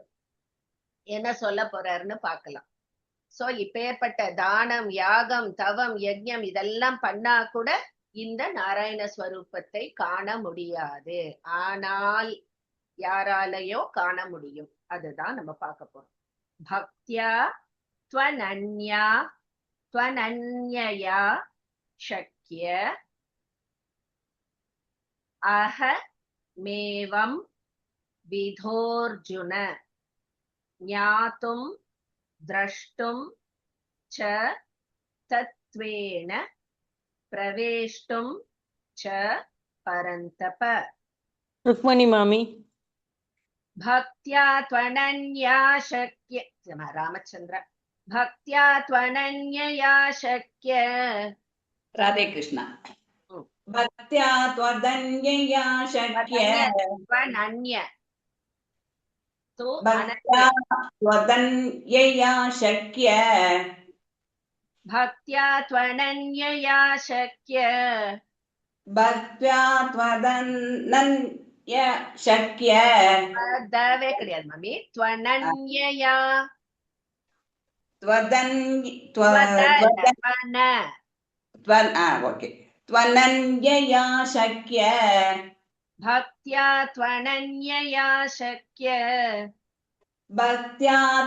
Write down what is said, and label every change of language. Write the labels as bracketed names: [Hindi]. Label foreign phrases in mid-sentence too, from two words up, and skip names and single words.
[Tamil] என்ன சொல்ல போறாருன்னு பார்க்கலாம். சோ இப்பேற்பட்ட தானம், யாகம், தவம், யஜ்ஞம் இதெல்லாம் பண்ணா கூட இந்த நாராயண ஸ்வரூபத்தை காண முடியாது. ஆனால் யாராலையோ காண முடியும். அதுதான் நம்ம பார்க்க போறோம். [Sanskrit] பக்தியா त्वनन्या त्वनन्यया शक्य अहमेवं विधोऽर्जुन ज्ञातुं द्रष्टुं च तत्त्वेन प्रवेष्टुं च परन्तप. [Tamil] ருக்மணி மாமி. [Sanskrit] भक्त्या त्वनन्या शक्य रामचंद्र भक्त्या त्वनन्यया शक्य. राधे कृष्ण. हम्म. भक्त्या त्वदन्यया शक्य त्वनन्य तो भक्त्या त्वदन्यया शक्य भक्त्या त्वनन्यया शक्य भक्त्या त्वदन्य शक्य [Tamil] दवे கிடையாது மம்மி. [Sanskrit] त्वनन्यया ओके त्वनन्यया शक्य भक्त्या त्वनन्यया शक्य भक्त्या